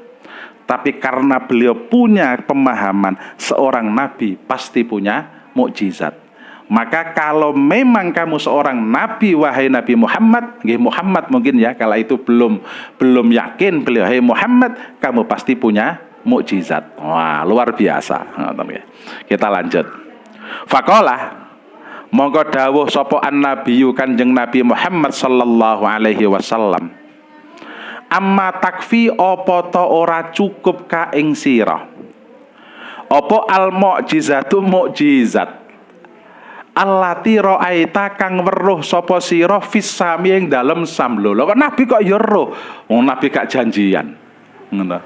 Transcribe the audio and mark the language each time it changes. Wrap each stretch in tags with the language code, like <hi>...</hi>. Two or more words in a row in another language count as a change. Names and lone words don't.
<id>Tapi karena beliau punya pemahaman seorang Nabi pasti punya mukjizat. Maka kalau memang kamu seorang nabi, wahai Nabi Muhammad, Muhammad mungkin ya, kala itu belum yakin beliau, "Hai Muhammad, kamu pasti punya mukjizat." Wah, luar biasa. Kita lanjut.</id> <jv>Faqala, monggo dawuh sapa an-nabiyyu Kanjeng Nabi Muhammad</jv> <ar>sallallahu alaihi wasallam, "Amma takfi</ar> <jv>apa ta ora cukup ka ing sira apa</jv> <ar>al mukjizatu</ar> <jv>mukjizat</jv> <ar>allati ra'aita</ar> <jv>kang weruh sapa sira fisami ing dalem sam." Lho kok nabi kok ya roh, wong nabi gak janjian ngono.</jv>